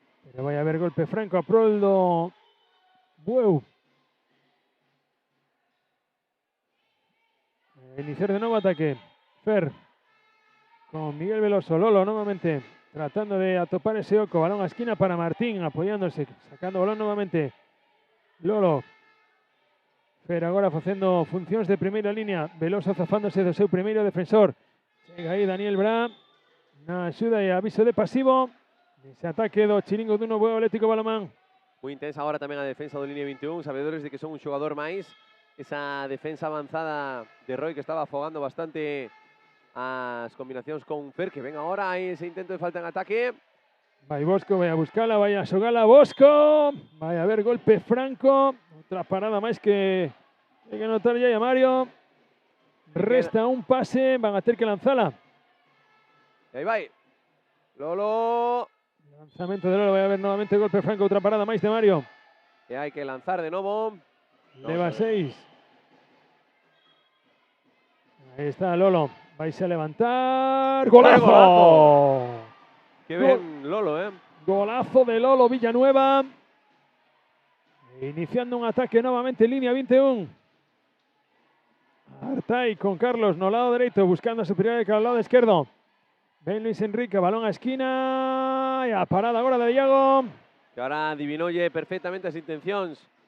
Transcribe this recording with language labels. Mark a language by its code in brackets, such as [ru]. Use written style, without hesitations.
[gl] Pero vai haber golpe franco a prol do Bueu. Iniciar de novo ataque. Fer con Miguel Veloso. Lolo nuevamente tratando de atopar ese oco. Balón a esquina para Martín apoyándose. Sacando balón nuevamente. Lolo. Fer agora facendo funcións de primeira línea. Veloso zafándose do seu primeiro defensor. Chega aí Daniel Bra. Na axuda e aviso de pasivo. Ese ataque do Chiringo do Bueu Atlético Balomán. [es] Muy intensa ahora también a defensa de línea 21. Sabedores de que son un jugador máis. [gl] Esa defensa avanzada de Roy que estaba afogando bastante as combinacións con Fer. Que ven agora aí ese intento de falta en ataque. Vai Bosco, vai a buscala, vai a xogala Bosco. Vai a haber golpe franco. Outra parada máis que hai que notar ya a Mario. Resta un pase, van a ter que lanzala. E aí vai. Lolo. Lanzamento de Lolo, vai a haber novamente golpe franco, outra parada máis de Mario. E hai que lanzar de novo. Leva 6. Aí está Lolo. Vais a levantar. ¡Golazo! [es] Qué bien Lolo, ¿eh? Golazo de Lolo Villanueva. Iniciando un ataque nuevamente en línea 21. Artay con Carlos no lado derecho, buscando superioridad al lado izquierdo. Ven Luis Enrique, balón a esquina. Y a parada ahora de Diago. [gl] Que ahora adivinolle perfectamente as intencións.